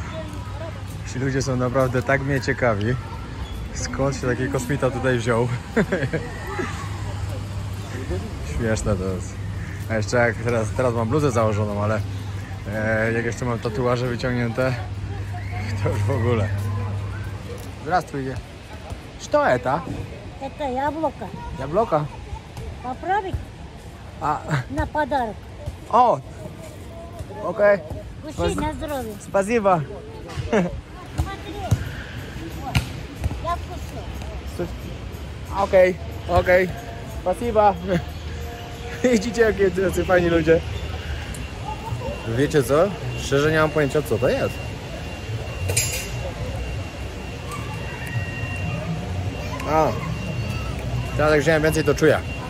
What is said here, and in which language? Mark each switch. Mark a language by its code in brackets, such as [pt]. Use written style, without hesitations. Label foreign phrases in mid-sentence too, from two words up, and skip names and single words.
[pl] Ci ludzie są naprawdę tak mnie ciekawi, skąd się taki kosmita tutaj wziął. Śmieszne to jest. A jeszcze jak teraz mam bluzę założoną, ale jak jeszcze mam tatuaże wyciągnięte, to już w ogóle. [ru] Здравствуйте. Что это? Это яблоко. Яблоко? Попробуй А, на подарок. о, окей. Кушай на здоровье. Спасибо. Смотри. Вот. Я вкусный. [pl] Okej, okej. Spasiba. Widzicie, jacy fajni ludzie. Wiecie co? Szczerze nie mam pojęcia, co to jest. A, teraz jak wziąłem więcej, to czuję.